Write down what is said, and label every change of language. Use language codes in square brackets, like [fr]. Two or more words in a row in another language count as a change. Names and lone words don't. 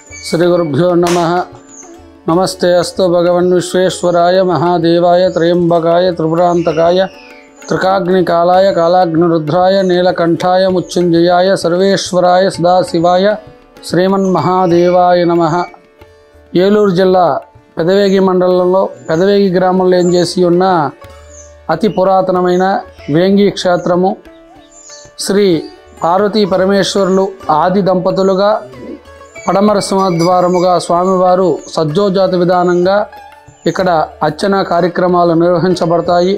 [sa] श्रीगुरुभ्यो नमः। नमस्ते अस्तु भगवन् विश्वेश्वराय महादेवाय त्र्यंबकाय त्रिपुरांतकाय त्रिकाग्निकालाय कालाग्निरुद्राय नीलकंठाय मुच्युंजयाय सर्वेश्वराय सदाशिवाय శ్రీమన్మహాదేవాయ నమః. [te] ఏలూరు జిల్లా పెదవేగి మండలంలో పెదవేగి గ్రామంలో ఏం చేసి ఉన్న అతి పురాతనమైన వేంగి క్షేత్రము. శ్రీ పార్వతీ పరమేశ్వరులు ఆది దంపతులుగా పడమర సింహద్వారముగా స్వామివారు సజ్జోజాత విధానంగా ఇక్కడ అర్చన కార్యక్రమాలు నిర్వహించబడతాయి.